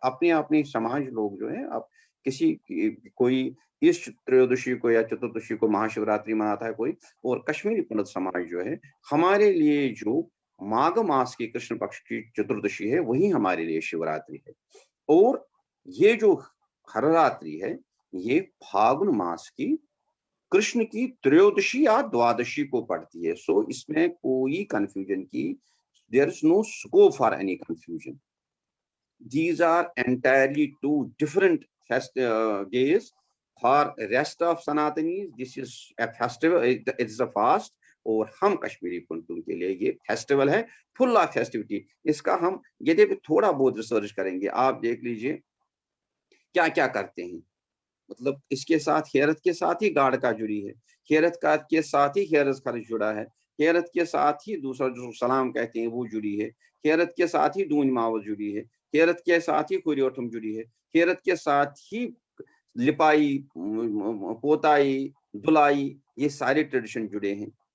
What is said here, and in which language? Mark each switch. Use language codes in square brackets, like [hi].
[hi] अपने अपने समाज लोग जो है, अब कोई इस त्रयोदशी को या चतुर्दशी को महाशिवरात्रि मनाता है कोई, और कश्मीरी पंडित समाज जो है, हमारे लिए जो माघ मास की कृष्ण पक्ष की चतुर्दशी है, वही हमारे लिए शिवरात्रि है। और ये जो हररात्रि है, ये फागुन मास की कृष्ण की त्रयोदशी या द्वादशी को पड़ती है। [en] सो [hi] इसमें कोई कंफ्यूजन की, [en] There is no scope for any confusion. These are entirely two different days. For rest of Sanatanis, this is a festival, it is a fast. [hi] और हम कश्मीरी पंडितों के लिए ये फेस्टिवल है, [en] Full of festivity. [hi] इसका हम यदि थोड़ा बहुत रिसर्च करेंगे, आप देख लीजिए क्या क्या करते हैं। मतलब इसके साथ हेरत के साथ ही गाड़ का जुड़ी है, हेरत का के साथ ही हेरत खर्च जुड़ा है, हेरत के साथ ही दूसरा जो सलाम कहते हैं वो जुड़ी है, हेरत के साथ ही दून मावत जुड़ी है, हेरत के साथ ही खुरियोठम जुड़ी है, हेरत के साथ ही लिपाई, पोताई, धुलाई, ये सारे ट्रेडिशन जुड़े हैं।